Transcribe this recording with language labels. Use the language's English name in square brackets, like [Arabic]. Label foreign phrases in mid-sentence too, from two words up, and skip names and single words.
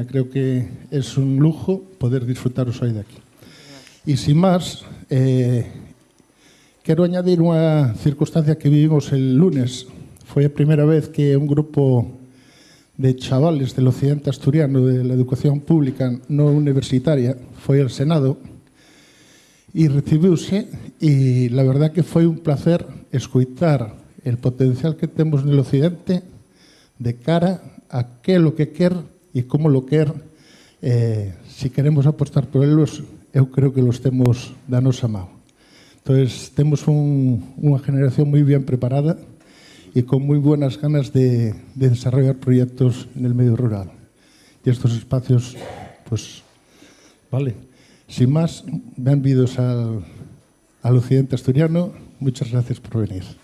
[Spanish] Creo que es un lujo poder disfrutaros hoy de aquí. Y sin más, quiero añadir una circunstancia que vivimos el lunes. Fue la primera vez que un grupo de chavales del occidente asturiano de la educación pública no universitaria foi al Senado e recibiuse, e la verdad que foi un placer escoitar el potencial [Galician] que temos no occidente [Spanish] de cara a que lo que quer e como lo quer. [Galician] Si queremos apostar por eles, eu creo que los temos da nosa mão. [Spanish] Entonces, [Galician] temos unha generación moi [Spanish] bien preparada y con muy buenas ganas de desarrollar proyectos en el medio rural. Y estos espacios, pues, vale. Sin más, bienvenidos al occidente asturiano. Muchas gracias por venir.